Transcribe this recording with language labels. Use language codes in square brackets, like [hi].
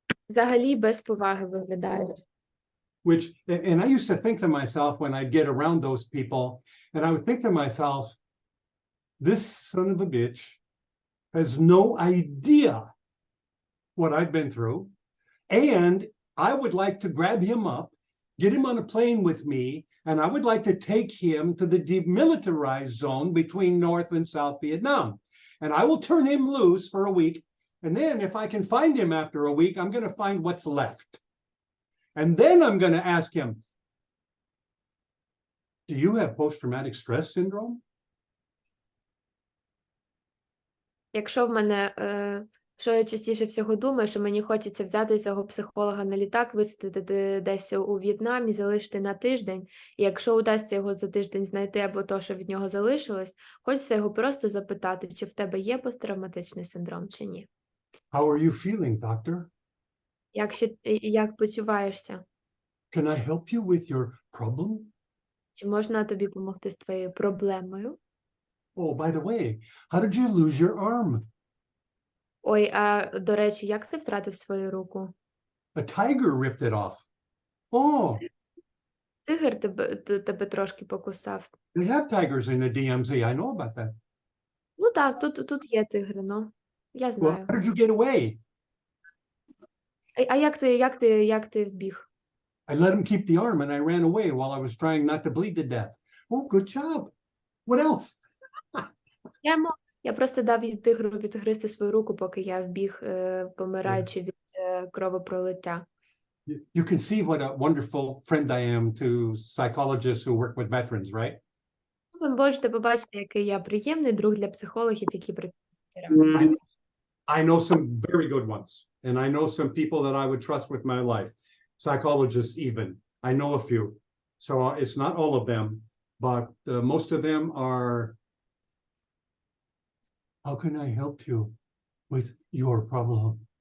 [uk] Взагалі без поваги виглядають. [en] And I used to think to myself when I'd get around those people, and I would think to myself, this son of a bitch has no idea what I've been through, and I would like to grab him up, get him on a plane with me, and I would like to take him to the demilitarized zone between North and South Vietnam. And I will turn him loose for a week, and then if I can find him after a week, I'm going to find what's left. And then I'm going to ask him, do you have post-traumatic stress syndrome? [uk] Якщо в мене, що я частіше всього думаю, що мені хочеться взяти цього психолога на літак, висадити десь у В'єтнамі, залишити на тиждень, і якщо удасться його за тиждень знайти або то, що від нього залишилось, хочеться його просто запитати, чи в тебе є посттравматичний синдром, чи ні. [en] How are you feeling, doctor? [uk] Як почуваєшся? [en] Can I help you with your problem? [uk] Чи можна тобі допомогти з твоєю проблемою? [en] Oh, by the way, how did you lose your arm? [uk] Ой, а до речі, як ти втратив свою руку? [en] A tiger ripped it off. Oh, [uk] Тигр тебе трошки покусав. [en] they have tigers in the DMZ. I know about that. [uk] Ну так, тут є тигри, ну. Я [en] Well, [uk] знаю. [en] how did you get away? [uk] А як ти вбіг? [en] I let him keep the arm and I ran away while I was trying not to bleed to death. Oh, good job. What else? [uk] Я просто дав тигру відгризти свою руку, поки я вбіг, помираючи від кровопролиття. [en] You can see what a wonderful friend I am to psychologists who work with veterans, right? [uk] Ви можете побачити, який я приємний друг для психологів, які працюють з ветеранами. [en] I know some very good ones, and I know some people that I would trust with my life, psychologists even. I know a few. So it's not all of them, but most of them are, how can I help you with your problem?